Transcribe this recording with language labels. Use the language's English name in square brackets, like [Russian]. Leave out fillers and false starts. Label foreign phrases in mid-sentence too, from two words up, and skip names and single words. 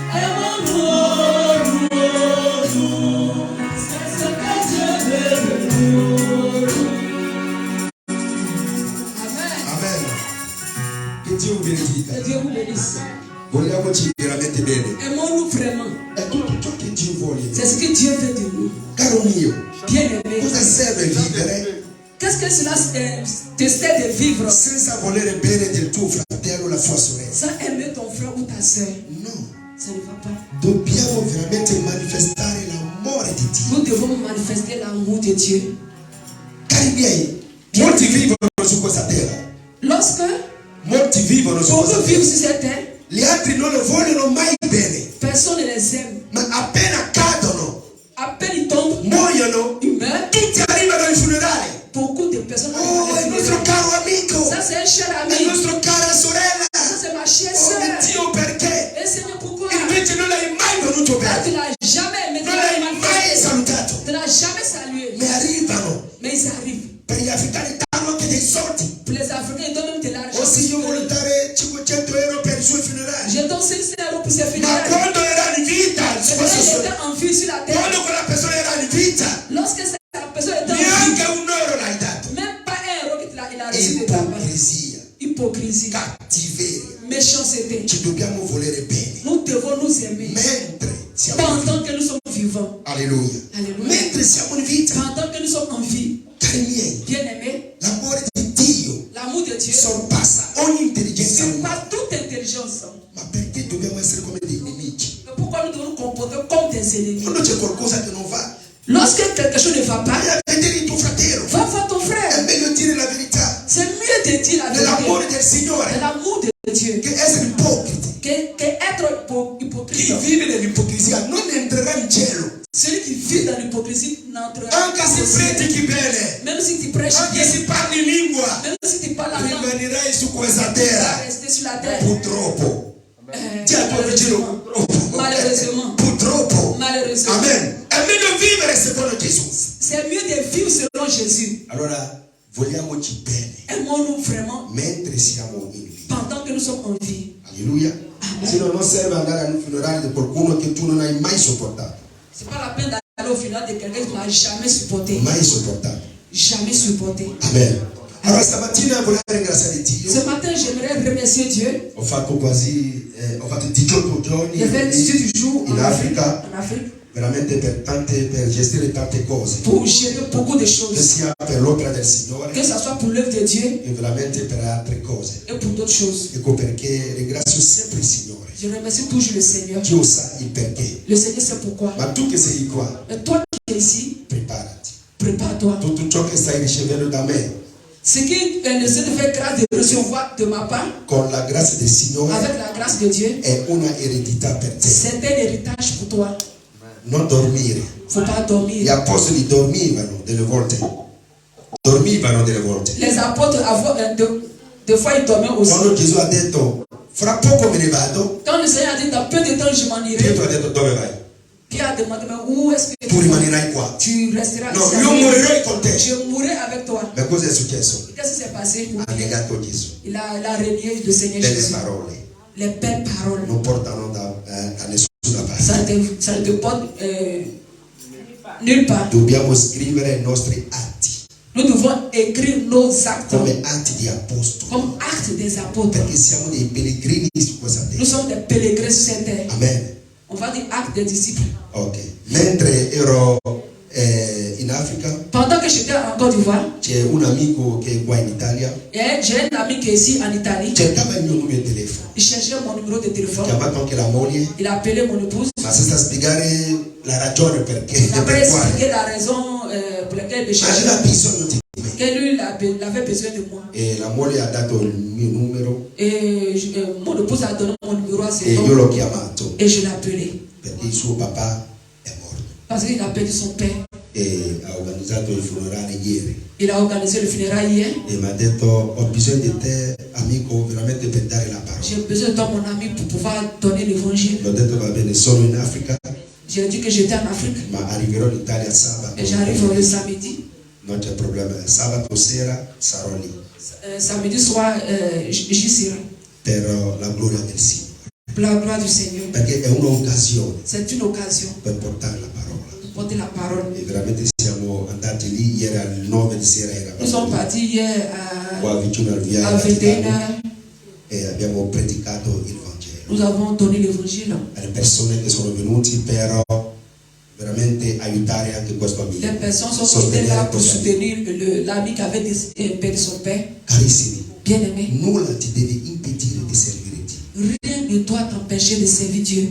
[Italian] Amen. Che Dio vi benedica. [French] Que Dieu vous bénisse. [Italian] Vogliamoci veramente bene. [French] Aimons-nous vraiment. [Italian] È tutto ciò che Dio vuole. [French] C'est ce que Dieu veut de nous. [Italian] Caro mio, [French] Bien-aimé. [Italian] cosa serve vivere [French] Qu'est-ce que cela te sert de vivre [Italian] senza volere bene del tuo fratello o la tua sorella? [French] sans aimer ton frère ou ta soeur? [Italian] No, [French] Ça ne va pas. [Italian] dobbiamo veramente manifestare l'amore di Dio. [French] Nous devons manifester l'amour de Dieu. [Italian] Cari miei, molti vivono su questa terra. [French] Lorsque [Italian] Molti vivono su questa [French] beaucoup vivent [Italian] terra. [French] sur cette terre, [Italian] Gli altri non lo vogliono mai bene, [French] personne ne les aime. [Italian] ma appena cadono, [French] À peine ils tombent, [Italian] muoiono, [French] ils meurent. [Italian] tutti arrivano ai funerali. [French] Beaucoup de personnes [Italian] Oh, è il nostro caro amico, [French] Ça, c'est un cher [Italian] è il [French] ami. [Italian] nostro cara sorella. [French] Ça, c'est ma chère [Italian] Oh mio [French] soeur. [Italian] Dio, perché? [French] Et Seigneur, pourquoi? [Italian] Invece non l'hai mai venuto Ah, bene, [French] tu n'as jamais aimé, tu [Italian] non l'hai [French] n'as [Italian] mai salutato. [French] tu n'as jamais salué. [Italian] Ma arrivano, [French] Mais ils arrivent. [Italian] per gli africani danno anche dei soldi. [French] Pour les Africains, ils donnent même de l'argent. [Italian] O se io voglio dare 500 euro per i suoi funerali. [French] Je donne 500 € pour ses [Italian] Ma [French] funérailles. [Italian] quando era in vita, [French] C'est [Italian] questo [French] quand il so- était en vie sur la terre. [Italian] quando quella persona era in vita, [French] Lorsque cette personne était en vie, [Italian] neanche un euro l'hai dato. [French] même pas un euro qu'il a reçu de ta part. [Italian] Ipocrisia, [French] Hypocrisie, [Italian] cattiveria. [French] méchanceté. [Italian] ci dobbiamo volere bene. [French] Nous devons nous aimer. [Italian] Mentre siamo in vita. [French] Pendant que nous sommes vivants. [Italian] Alleluia. [French] Alléluia. [Italian] Mentre siamo in vita. [French] Pendant que nous sommes en vie. [Italian] Cari miei, [French] Bien-aimés, [Italian] l'amore di Dio [French] l'amour de Dieu [Italian] sorpassa ogni intelligenza umana. [French] surpasse toute intelligence. [Italian] Ma perché dobbiamo essere come dei nemici? [French] Mais pourquoi nous devons nous comporter comme des ennemis? [Italian] Quando c'è qualcosa che non va, [French] Lorsque quelque chose ne va pas, [Italian] vai a vedere il tuo fratello. [French] va voir ton [Italian] È [French] frère. [Italian] meglio dire la verità. [French] C'est mieux de dire la [Italian] Nell'amore [French] vérité. [Italian] del Signore [French] C'est l'amour de Dieu. [Italian] che essere ipocriti. [French] Que être [Italian] Chi [French] hypocrite. [Italian] vive nell'ipocrisia non entrerà in cielo. [French] Celui qui vit dans l'hypocrisie n'entrera [Italian] Anche [French] pas [Italian] se [French] au ciel. [Italian] predichi bene, [French] Même si tu prêches [Italian] anche [French] bien, [Italian] se parli in lingua, [French] même si tu parles en langue, [Italian] rimanerai su questa [French] tu vas [Italian] terra. [French] rester sur la terre. [Italian] Purtroppo. Ti ha tuo vicino, [French] Malheureusement. [Italian] purtroppo. [French] Malheureusement. [Italian] Purtroppo. [French] Malheureusement. [Italian] Amen. È meglio vivere secondo Gesù. [French] C'est mieux de vivre selon Jésus. [Italian] Allora, vogliamoci bene [French] Aimons-nous vraiment [Italian] mentre siamo in vita. [French] pendant que nous sommes en vie. [Italian] Alleluia. Se no, non serve andare al funerale di qualcuno che tu non hai mai sopportato. [French] C'est pas la peine d'aller au final de quelqu'un que tu n'as jamais supporté. [Italian] Mai sopportato. [French] Jamais supporté. [Italian] Amen. Allora stamattina volevo ringraziare Dio. [French] Ce matin, j'aimerais remercier Dieu. [Italian] Ho fatto 18 giorni [French] J'ai fait 18 jours [Italian] in Africa, [French] en Afrique [Italian] veramente per gestire tante cose, [French] pour gérer beaucoup de [Italian] che [French] choses. [Italian] sia per l'opera del Signore [French] Que ce soit pour l'œuvre de Dieu [Italian] e veramente per altre cose. [French] et pour d'autres choses. [Italian] Ecco perché ringrazio sempre il Signore. [French] Je remercie toujours le Seigneur. [Italian] Dio sa il perché. [French] Le Seigneur sait pourquoi. [Italian] Ma tu che sei qua, [French] Et toi qui es ici, [Italian] preparati. [French] prépare-toi. [Italian] Tutto ciò che stai ricevendo da me, [French] Ce qui le Seigneur fait grâce de recevoir de ma part, [Italian] con la grazia del Signore, [French] avec la grâce de Dieu, [Italian] è una eredità per te. [French] c'est un héritage pour toi. [Italian] Non dormire. [French] Faut pas [Italian] Gli [French] dormir. [Italian] apostoli dormivano delle volte. Dormivano delle volte. [French] Les apôtres, des fois, ils dormaient aussi. [Italian] Quando Gesù ha detto, fra poco me ne vado, [French] Quand le Seigneur a dit, dans peu de temps, je m'en irai, [Italian] Pietro ha detto, dove vai? [French] Pierre a demandé, mais où est-ce que [Italian] Tu rimanerai qua. [French] tu resteras [Italian] No, [French] ici [Italian] io [French] avec [Italian] morirei con te. [French] moi? Je mourrai avec toi. [Italian] Ma cosa è successo? [French] Qu'est-ce qui s'est passé pour [Italian] Ha [French] Pierre? [Italian] negato Gesù. [French] Il a renié le Seigneur [Italian] Delle [French] Jésus. [Italian] parole [French] Les belles paroles. [Italian] non portano da nessuna parte. [French] Ça ne te porte nulle part. [Italian] Dobbiamo scrivere i nostri atti [French] Nous devons écrire nos actes [Italian] come atti di apostoli, [French] comme actes des apôtres. [Italian] perché siamo dei pellegrini su questa [French] Nous [Italian] terra. [French] sommes des pèlerins sur cette terre. [Italian] Amen. [French] On va dire actes des disciples. [Italian] Ok. Mentre ero in Africa, [French] Pendant que j'étais en Côte d'Ivoire, [Italian] c'è un amico che è qua in Italia, [French] j'ai un ami qui est ici en Italie. [Italian] cercava il mio numero di telefono, [French] Il cherchait mon numéro de [Italian] ha [French] téléphone. [Italian] chiamato anche la moglie, [French] Il a appelé mon épouse. [Italian] ma senza spiegare la ragione perché [French] Il a [Italian] per quale. [French] expliqué la raison pour laquelle il [Italian] Ma [French] cherchait. [Italian] aveva bisogno di me. [French] Que lui, il avait besoin de moi. [Italian] E la moglie ha dato il mio numero [French] Et mon épouse a donné mon numéro à [Italian] e [French] ses [Italian] io [French] parents. [Italian] l'ho chiamato [French] Et je l'ai appelé. [Italian] perché il suo papà è morto [French] Parce qu'il a perdu son père. [Italian] e ha organizzato il funerale ieri [French] Il a organisé le funérail hier. [Italian] e mi ha detto ho bisogno di te amico veramente per dare la parola. [French] J'ai besoin de toi, mon ami, pour pouvoir donner l'évangile. [Italian] L'ho detto va bene, sono in Africa [French] J'ai dit que j'étais en Afrique. [Italian] ma arriverò in Italia sabato. [French] Et j'arrive le samedi. [Italian] Non c'è problema, sabato sera sarò lì [French] Samedi soir, j'y serai. [Italian] per la gloria del Signore, [French] Pour la gloire du Seigneur. [Italian] perché è un'occasione [French] C'est une occasion [Italian] per portare la parola. [French] de porter la parole. [Italian] E veramente siamo andati lì ieri alle 9 di sera, [French] Nous sommes [Italian] eravamo [French] partis hier [Italian] qua vicino al [French] à [Italian] viale [French] 21h. [Italian] e abbiamo predicato il Vangelo [French] Nous avons donné l'évangile. [Italian] alle persone che sono venuti per veramente aiutare anche questo amico, [French] Les personnes sont venues là pour soutenir l'ami qui avait perdu son père. [Italian] Carissimi, [French] Bien-aimé, [Italian] nulla ti deve impedire di servire Dio, [French] rien ne doit t'empêcher de servir Dieu.